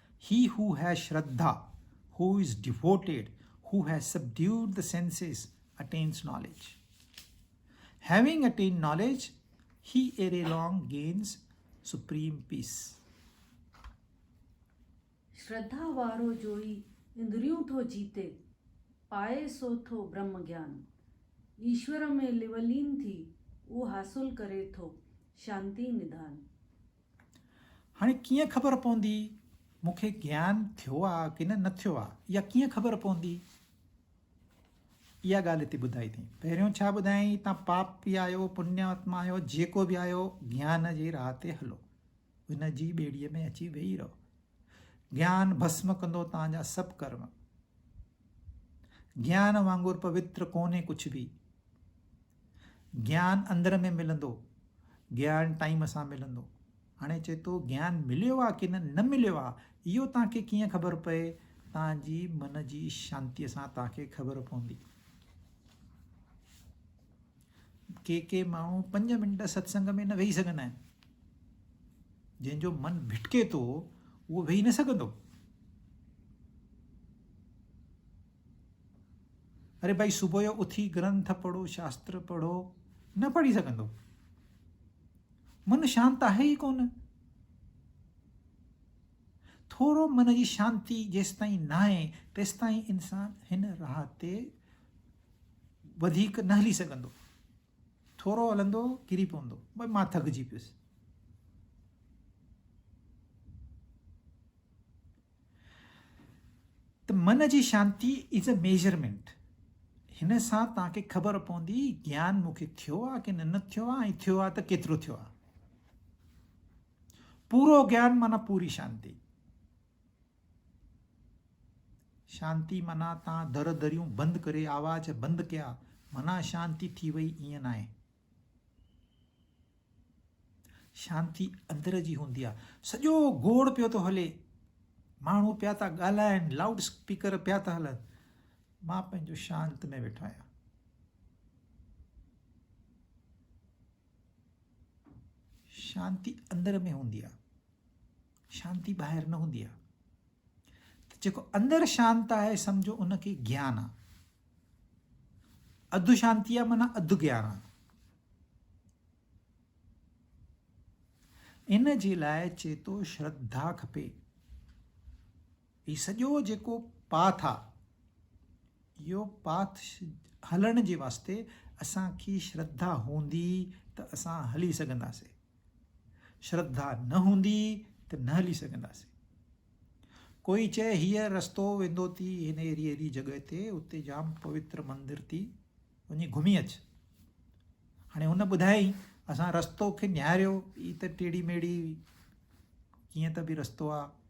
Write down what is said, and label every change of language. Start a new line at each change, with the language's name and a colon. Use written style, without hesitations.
English: He who has Shraddha, who is devoted, who has subdued the senses, attains knowledge. Having attained knowledge, he ere long gains supreme peace.
Sindhi: श्रद्धा वारो जोई इंद्रियूं थो जीते, पाए सो थो ब्रह्म ज्ञान। ईश्वर में लिवलीन थी उहो हासिल करे थो शांति निधान। हाणे कीअं ख़बर पवंदी मूंखे ज्ञान थियो आहे कि न थियो आहे, या कीअं ख़बर पवंदी? इहा ॻाल्हि हिते ॿुधाई अथई। पहिरियों छा ॿुधायईं, तव्हां पापी आहियो पुण्यात्मा आहियो जेको बि आहियो, ज्ञान जे राह ते हलो, हिन जी ॿेड़ीअ में अची वेही रहो। ज्ञान भस्म कंदो तव्हांजा सभु कर्म। ज्ञान वांगुरु पवित्र कोन्हे कुझु बि। ज्ञान अंदर में मिलंदो, ज्ञान टाइम सां मिलंदो। हाणे चए थो ज्ञान मिलियो आहे कि न मिलियो आहे, इहो तव्हांखे कीअं ख़बर पए? तव्हांजी मन जी शांतीअ सां तव्हांखे ख़बर पवंदी। के माण्हू 5 मिंट सत्संग में न वेही सघंदा आहिनि। जंहिंजो मन भिटके थो उहो वेही न सघंदो। अरे भाई सुबुह जो उथी ग्रंथ पढ़ो, शास्त्र पढ़ो, न पढ़ी सघंदो। मन शांत आहे ई कोन। थोरो मन जी शांती जेसि ताईं न आहे तेसि ताईं इंसान हिन राह ते वधीक न हली सघंदो। थोरो हलंदो किरी पवंदो, भई मां थकिजी पियुसि। त मन जी शांति
English: Is a measurement.
Sindhi: हिन सां तव्हांखे ख़बर पवंदी ज्ञान मूंखे थियो आहे कि न थियो आहे, ऐं थियो आहे त केतिरो थियो आहे। पूरो ज्ञान माना पूरी शांति। शांति माना तव्हां दर दरियूं बंदि करे आवाज़ बंदि कया माना शांति थी वई, ईअं न आहे। शांति अंदर जी हूंदी आहे। सॼो गोड़ पियो थो हले, माण्हू पिया था ॻाल्हाइनि, लाउड स्पीकर पिया था हलनि, मां पंहिंजो शांत में वेठो आहियां। शांति अंदर में हूंदी आहे, शांति ॿाहिरि न हूंदी आहे। त जेको अंदर शांत आहे सम्झो उनखे ज्ञान आहे। अधु शांति आहे माना अधु ज्ञान आहे। इन जे लाइ चए थो श्रद्धा खपे। ही सॼो जेको पाथ आहे, इहो पाथ हलण जे वास्ते असांखे श्रद्धा हूंदी त असां हली सघंदासीं। श्रद्धा न हूंदी त न हली सघंदासीं। कोई चए हीअ रस्तो वेंदो थी हिन अहिड़ी जॻह ते, उते जाम पवित्र मंदिर थी, वञी घुमी अच। हाणे हुन ॿुधाई असां रस्तो खे निहारियो, ई त टेड़ी मेड़ी कीअं त बि रस्तो आहे।